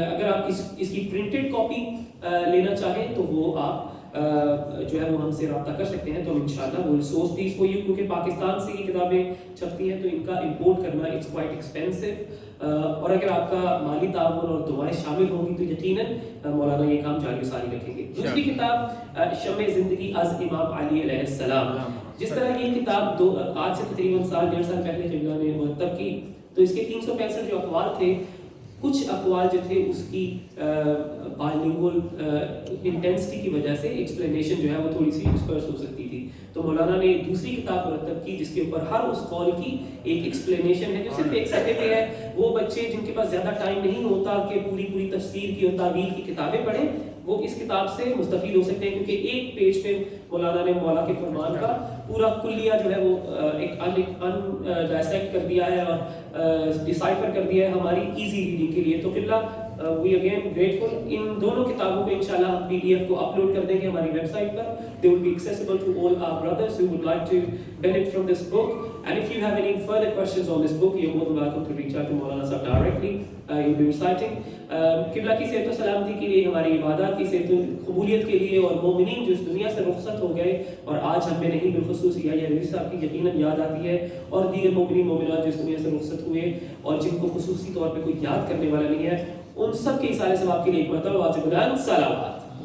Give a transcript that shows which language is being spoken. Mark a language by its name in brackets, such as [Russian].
[Urdu] اگر آپ اس کی پرنٹڈ کاپی لینا چاہیں تو وہ آپ جو ہے وہ ہم سے رابطہ کر سکتے ہیں، تو ہم انشاءاللہ وہ [English] source these for you, [Urdu] کیونکہ پاکستان سے یہ کتابیں چھپتی ہیں تو ان کا امپورٹ کرنا [English] it's quite expensive, [Urdu] اور اگر آپ کا مالی تعاون اور دعائیں شامل ہوں گی تو یقیناً مولانا یہ کام جاری و ساری رکھیں گے. دوسری کتاب شمع زندگی از امام علی علیہ السلام. جس طرح یہ کتاب آج سے تقریباً 1.5 سال پہلے قبلہ نے مرتب کی، تو اس کے 365 جو اقوال تھے، کچھ اقوال جو تھے اس کی بائلنگول انٹینسٹی کی وجہ سے ایکسپلینیشن جو ہے وہ تھوڑی سی ڈسپرس ہو سکتی تھی، تو مولانا نے دوسری کتاب مرتب کی جس کے اوپر ہر اس قول کی ایک ایکسپلینیشن ہے جو صرف ایک صفحے پہ ہے. وہ بچے جن کے پاس زیادہ ٹائم نہیں ہوتا کہ پوری تفسیر کی اور تعویل کی کتابیں پڑھیں، وہ اس کتاب سے مستفید ہو سکتے ہیں، کیونکہ ایک پیج پہ مولانا نے مولا کے فرمان کا پورا کلیہ جو ہے وہ ایک ان ڈائسیکٹ کر دیا ہے اور ڈیسائفر کر دیا ہے ہماری ایزی ریڈنگ کے لیے. تو قبلہ [English] We again grateful. [Urdu] ان دونوں کتابوں کو انشاءاللہ ہم PDF کو اپلوڈ کر دیں گے ہماری web site per. [English] They will be accessible to all our brothers who would like to benefit from this book. And if you have any further questions on this book, you're more than welcome to reach out to Maulana Sahab directly. He'll be reciting. [Urdu] قبلہ کی صحت و سلامتی کے لیے، ہماری عبادات کی صحت و قبولیت کے لیے، اور مومنین جو اس دنیا سے رخصت ہو گئے اور آج ہم میں نہیں بالخصوص یا عزیز صاحب کی یقیناً یاد آتی ہے، اور دیگر مومنین مومنات جو اس دنیا سے رخصت ہوئے اور جن کو خصوصی طور پہ کوئی یاد کرنے والا نہیں ہے، ان سب کے اصالہ ثواب کے لیے ایک مرتبہ واضح بلند صلوات.